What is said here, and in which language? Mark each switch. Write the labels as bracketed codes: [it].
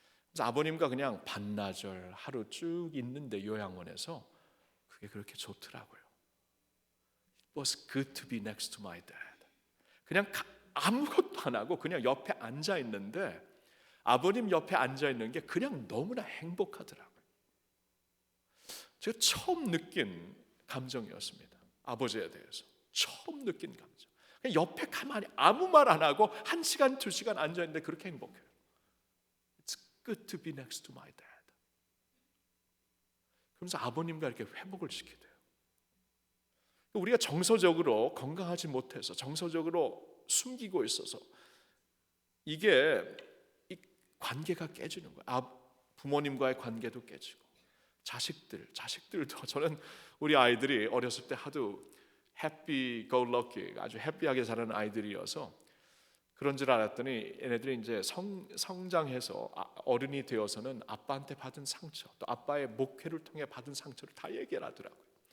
[ko] 그래서 아버님과 그냥 반나절 하루 쭉 있는데 요양원에서 그게 그렇게 좋더라고요. [en] It was good to be next to my dad. [ko] 그냥 아무것도 안 하고 그냥 옆에 앉아 있는데 아버님 옆에 앉아 있는 게 그냥 너무나 행복하더라고요. 제가 처음 느낀 감정이었습니다. 아버지에 대해서 처음 느낀 감정. 그냥 옆에 가만히 아무 말 안 하고 1시간, 2시간 앉아 있는데 그렇게 행복해요. [en] It's good to be next to my dad. [ko] 그러면서 아버님과 이렇게 회복을 시키게 돼요. 우리가 정서적으로 건강하지 못해서 정서적으로 숨기고 있어서 이게 이 관계가 깨지는 거예요. 부모님과의 관계도 깨지고 자식들도 저는 우리 아이들이 어렸을 때 하도 [en] happy go lucky [ko] 아주 해피하게 자라는 아이들이어서 그런 줄 알았더니 얘네들이 이제 성장해서 어른이 되어서는 아빠한테 받은 상처 또 아빠의 목회를 통해 받은 상처를 다 얘기를 하더라고요.